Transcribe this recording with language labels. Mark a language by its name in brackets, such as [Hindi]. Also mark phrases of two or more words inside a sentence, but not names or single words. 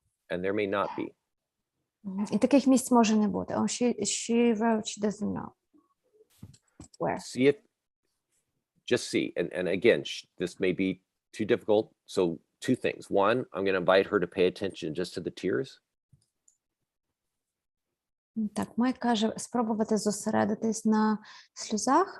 [English] and there may not be. [Ukrainian] І таких місць може не бути. [English] Oh, she wrote, she doesn't know. Where? See if, just see. And again, this may be too difficult. So 2 things. One, I'm going to invite her to pay attention just to the tears. [Ukrainian] Так, Майк каже, спробувати зосередитись на сльозах.